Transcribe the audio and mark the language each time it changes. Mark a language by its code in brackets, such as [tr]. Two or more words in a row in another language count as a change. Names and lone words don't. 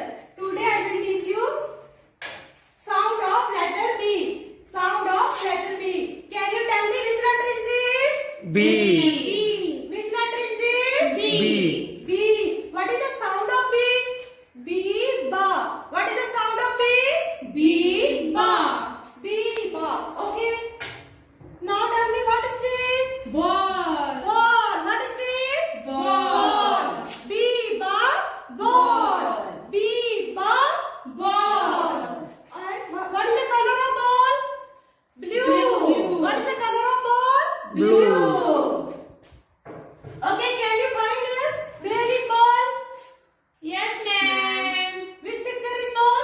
[en] Today I will teach you sound of letter B. Sound of letter B. Can you tell me which letter is this? B. Which letter is this? B. B. What is the sound of B? B, ba. What is the sound of B? B, ba. B, ba. Okay. Now tell me what is this? Ball. Ball. What is this? Ball. B, ba. Ball. B, ba. Ball. And what is the color of ball? Blue. What is the color of ball? Blue. Okay, can you find where is ball? Yes, ma'am. Which picture is ball?